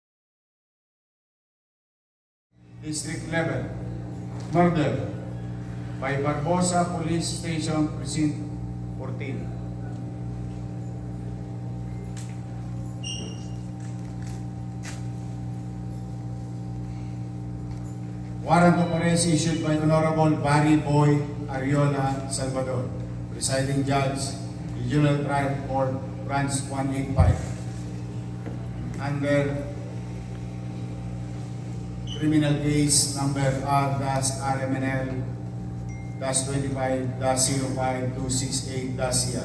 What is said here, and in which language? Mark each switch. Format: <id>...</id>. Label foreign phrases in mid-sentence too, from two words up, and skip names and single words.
<en>District level, murder, by Barbosa Police Station, Precinct 14. Warrant of arrest issued by Honorable Barry Boy Ariola Salvador, Presiding Judge, Regional Trial Court, Branch 185. Under criminal case number R-RMNL-25-05-268-CR.</en>